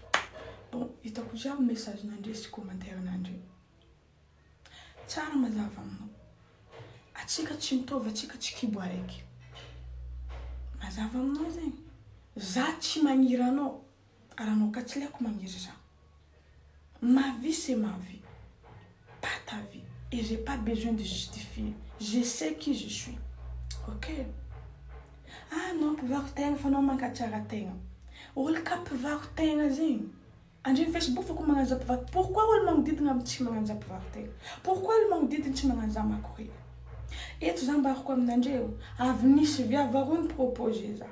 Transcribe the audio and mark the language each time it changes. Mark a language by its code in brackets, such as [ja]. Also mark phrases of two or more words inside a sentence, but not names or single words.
[mg] Bon, hitako jiaby message nandre sy commentaire nandre. Tsara mazava aminao. Atsika tsy mitovy, atsika tsy kibo araiky. Mazava aminao zegny. Za tsy magniry anao, ary anao ka tsy liako magniry za. [fr] Ma vie c'est ma vie, pas ta vie. Et j'ai pas besoin de justifier. Je sais qui je suis. Ok? Ah non, [mg] mpivarotegna fa anao mankatsara tegna. Olo ka mpivarotegna zegny. Andre Facebook fa ko magnanja mpivarotegna. Pourquoi olo magnodidina amin'ny tsy magnanja mpivarotegna? Pourquoi olo magnodidina tsy magnanja makory? Eto za mbarako aminandreo, avy nisy viavy aroa nipropoze za.